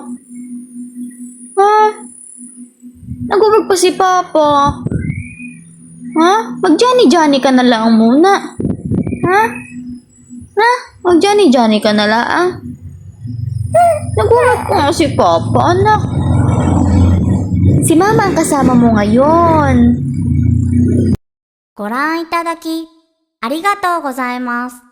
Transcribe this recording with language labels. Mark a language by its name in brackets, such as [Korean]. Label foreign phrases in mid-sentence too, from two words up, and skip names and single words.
[Filipino] Ha? Nag-work pa si Papa. Ha? Mag-Johnny ka na lang muna. Ha? Ha? Mag-Johnny ka na lang. Nagulat ko nga si Papa, anak. Si Mama ang kasama mo ngayon. [Japanese] ご覧いただき、ありがとうございます。